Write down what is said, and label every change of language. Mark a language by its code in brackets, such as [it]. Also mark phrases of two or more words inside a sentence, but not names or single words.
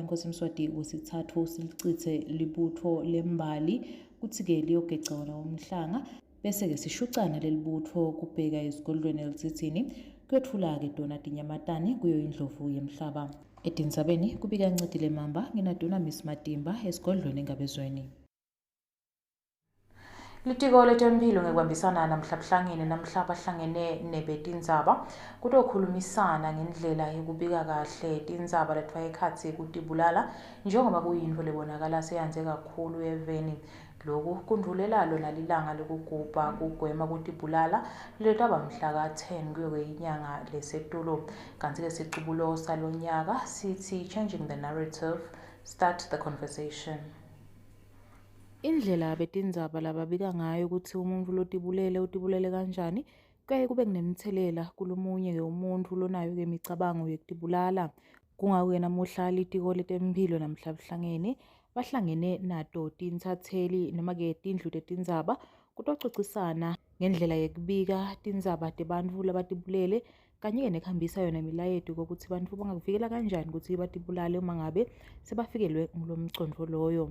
[ss] inkosi Mswati wesithathu silichithe libutho lembali kuthi-ke liyogeca wona umhlanga bese-ke sishucana lelibutho kubheka esigodlweni eLutsitsini kuyethula-ke dona tinyamatane kuyo indlovu yemhlaba. Edinzabeni kubika Ncedile Mamba nginadona Miss Matimba esigodlweni eNgabezweni. Litiko letempilo ngekubambisana namhla buhlangene namhla bahlangene nebetindzaba kutokhulumisana ngendlela yokubika kahle tindzaba letfwa ekhatsi kutibulala njengoba kuyintfo lebonakala seyanze kakhulu eveni. Loku kundlulela lona lilanga lokugubha kugwema kutibulala letaba mhla ka-10 kuyo inyanga leSeptember. Kanti-ke sicubulo salonyaka sithi [en] changing the narrative, start the conversation. [ss] Indlela betindzaba lababika ngayo ukuthi umuntu utibulele kanjani kuyaye kube kunemthelela kulomunye-ke umuntu lonayo-ke imicabango yokutibulala. Kungako-ke namuhla litiko letempilo namhla buhlangene bahlangene nato tinsatheli noma-ke tindlu tetindzaba kutococisana ngendlela yekubika tindzaba tebantfu labatibulele kanye-ke nekuhambisa yona imilayeto kokuthi bantfu bangakuvikela kanjani ukuthi batibulale uma ngabe sebafikelwe ngulomcondvo loyo.